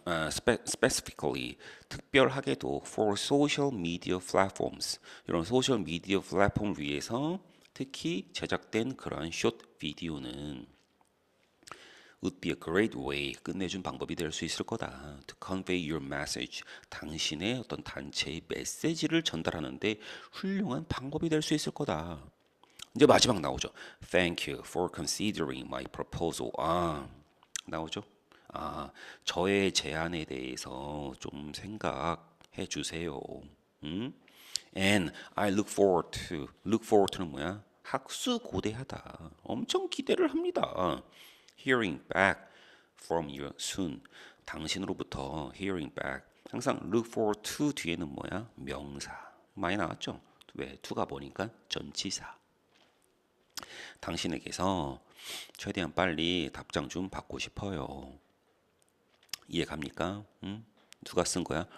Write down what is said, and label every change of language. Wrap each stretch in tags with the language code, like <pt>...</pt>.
<en>specifically, 특별하게도 for social media platforms.</en> <ko>이런 소셜 미디어 플랫폼을 위해서 특히 제작된 그러한 숏 비디오는</ko> <en>would be a great way,</en> <ko>끝내준 방법이 될 수 있을 거다.</ko> <en>To convey your message,</en> <ko>당신의 어떤 단체의 메시지를 전달하는데 훌륭한 방법이 될 수 있을 거다. 이제 마지막 나오죠.</ko> <en>Thank you for considering my proposal.</en> <ko>나오죠. 저의 제안에 대해서 좀 생각해 주세요.</ko> <en>And I look forward to.</en> <ko>look forward to는 뭐야? 학수고대하다. 엄청 기대를 합니다.</ko> <en>Hearing back from you soon. 당신으로부터 hearing back.</en> <ko>항상 look forward to 뒤에는 뭐야? 명사. 많이 나왔죠? 왜? to가 보니까 전치사. 당신에게서 최대한 빨리 답장 좀 받고 싶어요. 이해 갑니까? 누가 쓴 거야?</ko>